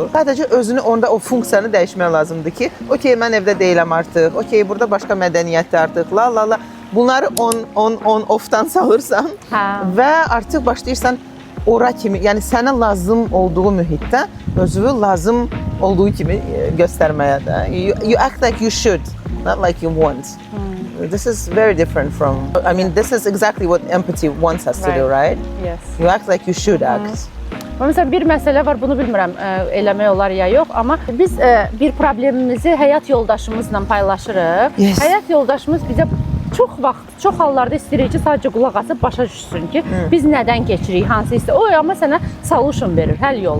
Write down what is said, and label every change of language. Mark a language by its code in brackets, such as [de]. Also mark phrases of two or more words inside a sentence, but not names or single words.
[az] Sadəcə özünü onda o funksiyanı dəyişmək lazımdır ki, okey, mən evdə deyiləm artıq, okey, burada başqa mədəniyyətdir artıq, la. Bunları on-off-dan salırsan və artıq başlayırsan ora kimi, yəni sənə lazım olduğu mühitdə özünü lazım olduğu kimi göstərməyə də. [en] You act like you should, not like you want. This is very different from, I mean, this is exactly what empathy wants us to do, right? Yes. You act like you should act. [az] Məsələn, bir məsələ var, bunu bilmirəm eləmək olar ya yox, amma biz bir problemimizi həyat yoldaşımızla paylaşırıq. Həyat yoldaşımız bizə çox vaxt, çox hallarda istəyirik ki, sadəcə qulaq asıb başa düşsün ki, biz nədən keçirik, hansı hissə. O amma sənə solution verir, həll yolu.